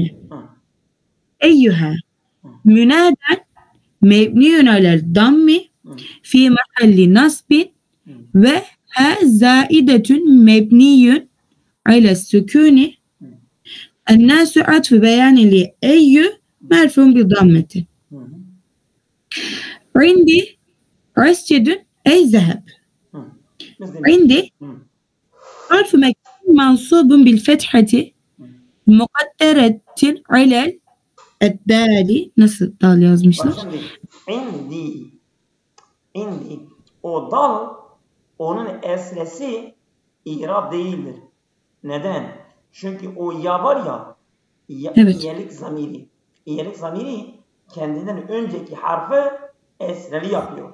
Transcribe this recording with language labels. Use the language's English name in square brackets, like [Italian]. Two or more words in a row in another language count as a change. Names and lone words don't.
[Arabic] أيها منادى مبني على الضم في محل نصب وها زائدة مبني على السكون الناس عطف بيان لأي مرفوع بالضمة. عندي مسجد أي ذهب. عندي حرف مكان منصوب بالفتحة مقدرة على الدال. [Turkish] Nasıl dal yazmışlar? İndi. O dal onun eslesi İrab değildir. Neden? Çünkü o ya var ya evet. İyelik zamiri. İyelik zamiri kendinden önceki harfi esreli yapıyor.